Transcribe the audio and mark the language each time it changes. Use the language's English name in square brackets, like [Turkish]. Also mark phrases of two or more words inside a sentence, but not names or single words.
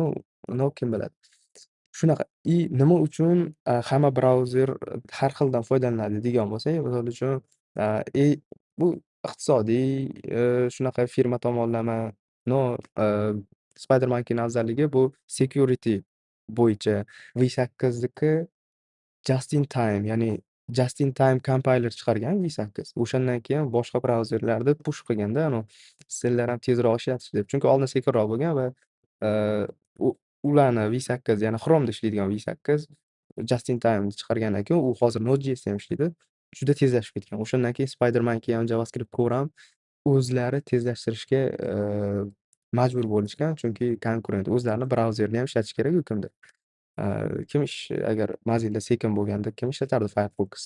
[Uzbek] Kim biladi. Shunaqa. Nima uchun hamma brauzer har xildan foydalanadi degan bo'lsak, misol uchun, bu iqtisodiy, shunaqa firma tomonlama, no, SpiderMonkeyning afzalligi bu security bo'yicha. V8niki [English] just in time, [Uzbek] ya'ni [English] just in time compiler [Uzbek] chiqargan V8. O'shandan keyin boshqa brauzerlarda push qilganda, sitlar ham tezroq ishlatish deb. Chunki oldin sekinroq bo'lgan va u ularni V8, ya'ni Chrome'da ishlaydigan V8 [English] just in time [Uzbek] chiqargandan keyin u hozir Node.js ham ishlaydi. Juda tezlashib ketgan. O'shandan keyin SpiderMonkey ham JavaScript Core ham o'zlari tezlashtirishga majbur bo'lishgan, chunki konkurent o'zlarini brauzerini ham ishlatish kerak-ku kimdir. Agar Mozilla sekin bo'lganda kim ishlatardi Firefox'ni?